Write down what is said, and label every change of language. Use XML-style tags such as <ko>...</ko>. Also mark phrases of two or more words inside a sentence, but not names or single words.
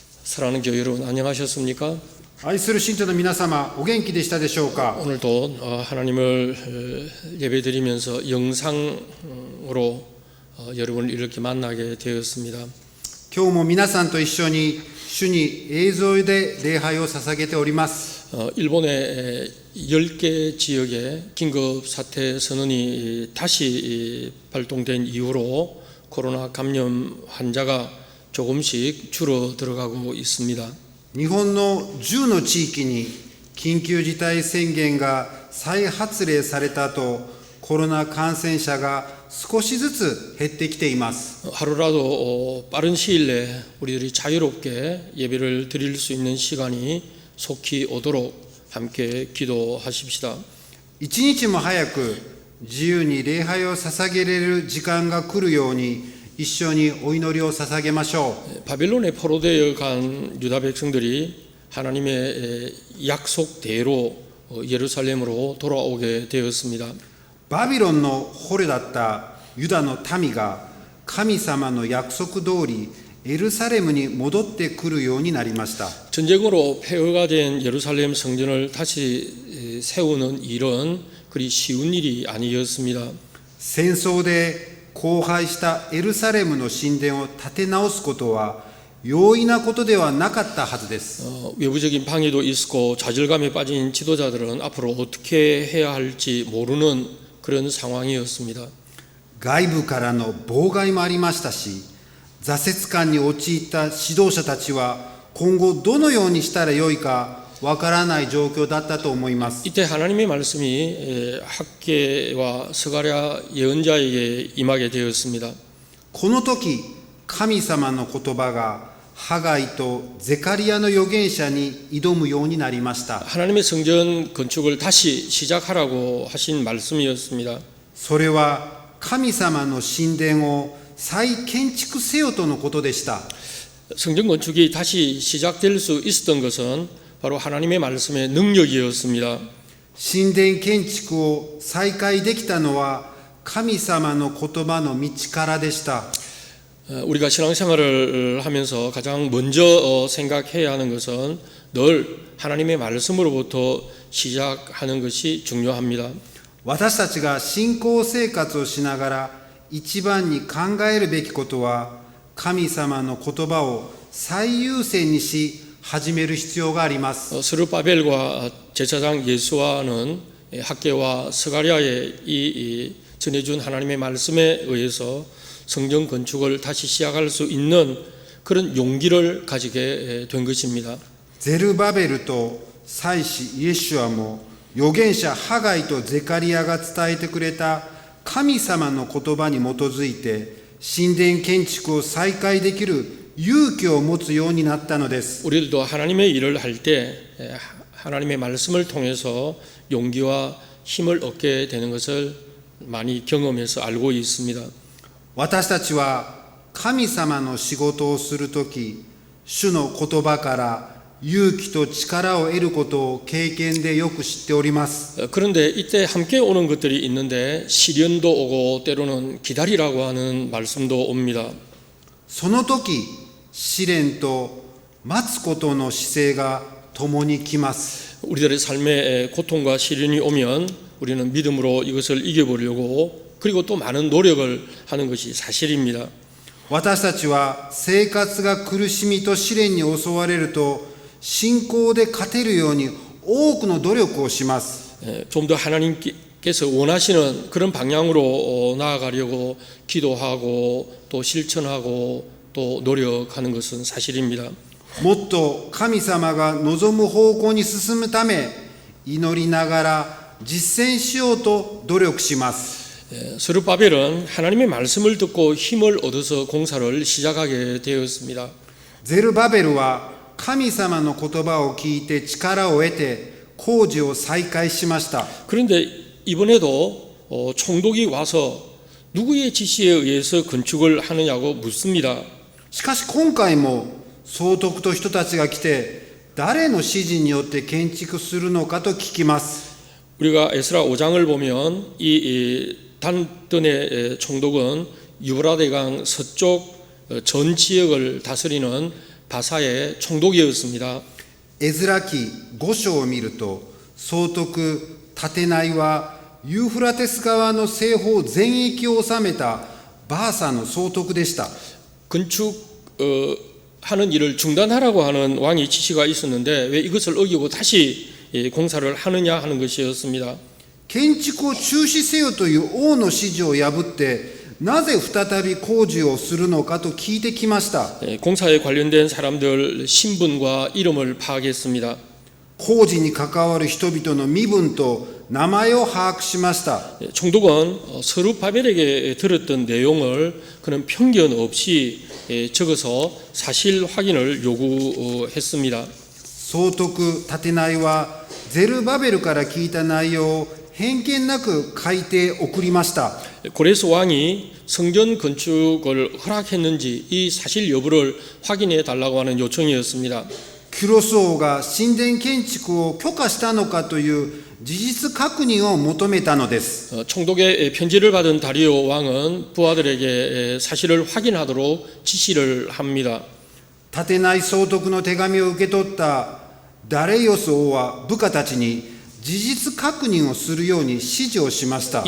<ko>사랑하는 교회 여러분, 안녕하셨습니까?</ko> <ja>愛する信徒の皆様、お元気でしたでしょうか。</ja> <ko>오늘도 하나님을 예배드리면서 영상으로 여러분을 이렇게 만나게 되었습니다.</ko> <ja>今日も皆さんと一緒に主に映像で礼拝を捧げております。</ja> <ko>일본의 10개 지역에 긴급 사태 선언이 다시 발동된 이후로 코로나 감염 환자가 조금씩 줄어들어가고 있습니다.</ko> <ja>日本の10の地域に緊急事態宣言が再発令された後、コロナ感染者が少しずつ減ってきています。</ja> <ko>하루라도 빠른 시일 내에 우리들이 자유롭게 예배를 드릴 수 있는 시간이 속히 오도록 함께 기도하십시다.</ko> <ja>一日も早く自由に礼拝を捧げれる時間が来るように一緒にお祈りを捧げましょう。</ja> <ko>바벨론에 포로되어 간 유다 백성들이 하나님의 약속대로 예루살렘으로 돌아오게 되었습니다.</ko> <ja>バビロンの捕虜だったユダの民が神様の約束通りエルサレムに戻ってくるようになりました。</ja> <ko>전쟁으로 폐허가 된 예루살렘 성전을 다시 세우는 일은 그리 쉬운 일이 아니었습니다.</ko> <ja>戦争で荒廃したエルサレムの神殿を建て直すことは容易なことではなかったはずです。</ja> <ko>외부적인 방해도 있었고 좌절감에 빠진 지도자들은 앞으로 어떻게 해야 할지 모르는 그런 상황이었습니다.</ko> <ja>外部からの妨害もありましたし、挫折感に陥った指導者たちは今後どのようにしたらよいかわからない状況だったと思います。</ja> <ko>이때 하나님의 말씀이 학개와 스가랴 예언자에게 임하게 되었습니다.</ko> <ja>この時、神様の言葉がハガイとゼカリアの預言者に挑むようになりました。</ja> <ko>하나님의 성전 건축을 다시 시작하라고 하신 말씀이었습니다.</ko> <ja>それは神様の神殿を再建築せよとのことでした。</ja> <ko>성전 건축이 다시 시작될 수 있었던 것은 바로 하나님의 말씀의 능력이었습니다.</ko> <ja>神殿建築を再開できたのは神様の言葉の道からでした。</ja> <ko>우리가 신앙생활을 하면서 가장 먼저 생각해야 하는 것은 늘 하나님의 말씀으로부터 시작하는 것이 중요합니다.</ko> <ja>私たちが信仰生活をしながら一番に考えるべきことは神様の言葉を最優先にし始める必要があります。</ja> <ko>스룹바벨과 제사장 예수와는 학개와 스가랴의 이 전해준 하나님의 말씀에 의해서 성전 건축을 다시 시작할 수 있는 그런 용기를 가지게 된 것입니다.</ko> <ja>ゼルバベルと祭司イエシュアも預言者ハガイとゼカリアが伝えてくれた神様の言葉に基づいて神殿建築を再開できる勇気を持つようになったのです。</ja> <ko>우리들도 하나님의 일을 할 때 하나님의 말씀을 통해서 용기와 힘을 얻게 되는 것을 많이 경험해서 알고 있습니다.</ko> <ja>私たちは神様の仕事をするとき、主の言葉から勇気と力を得ることを経験でよく知っております。</ja> <ko>그런데 이때 함께 오는 것들이 있는데 시련도 오고 때로는 기다리라고 하는 말씀도 옵니다.</ko> <ja>その時、試練と待つことの姿勢が共に来ます。</ja> <ko>우리들의 삶에 고통과 시련이 오면 우리는 믿음으로 이것을 이겨보려고 그리고 또 많은 노력을 하는 것이 사실입니다.</ko> <ja>私たちは生活が苦しみと試練に襲われると信仰で勝てるように多くの努力をします。</ja> <ko>좀 더 하나님께서 원하시는 그런 방향으로 나아가려고 기도하고 또 실천하고 또 노력하는 것은 사실입니다.</ko> <ja>もっと神様が望む方向に進むため祈りながら実践しようと努力します。</ja> <ko>스룹바벨은 하나님의 말씀을 듣고 힘을 얻어서 공사를 시작하게 되었습니다.</ko> <ja>ゼルバベルは神様の言葉を聞いて力を得て工事を再開しました。</ja> <ko>그런데 이번에도 총독이 와서 누구의 지시에 의해서 건축을 하느냐고 묻습니다.</ko> <ja>しかし今回も総督と人たちが来て誰の指示によって建築するのかと聞きます。</ja> <ko>우리가 에스라 5장을 보면 이 단돈의 총독은 유브라데강 서쪽 전 지역을 다스리는 바사의 총독이었습니다.</ko> <ja>エズラ記5章を見ると、総督タテナイはユーフラテス川の西方全域を治めたバーサの総督でした。</ja> <ko>건축하는 일을 중단하라고 하는 왕의 지시가 있었는데 왜 이것을 어기고 다시 공사를 하느냐 하는 것이었습니다.</ko> <ja>建築を中止せよという王の指示を破って、なぜ再び工事をするのかと聞いてきました。</ja> <ko>공사에 관련된 사람들 신분과 이름을 파악했습니다.</ko> <ja>工事に関わる人々の身分と名前を把握しました。</ja> <ko>총독은 서룹바벨에게 들었던 내용을 그는 편견 없이 적어서 사실 확인을 요구했습니다.</ko> <ja>総督タテナイはゼルバベルから聞いた内容を偏見なく書いて送りました。</ja> <ko>고레스 왕이 성전 건축을 허락했는지 이 사실 여부를 확인해 달라고 하는 요청이었습니다.</ko> <ja>キュロス王が神殿建築を許可したのかという事実確認を求めたのです。</ja> <ko>총독의 편지를 받은 다리오 왕은 부하들에게 사실을 확인하도록 지시를 합니다.</ko> <ja>タテナイ総督の手紙を受け取ったダレイオス王は部下たちに事実確認をするように指示をしました。</ja>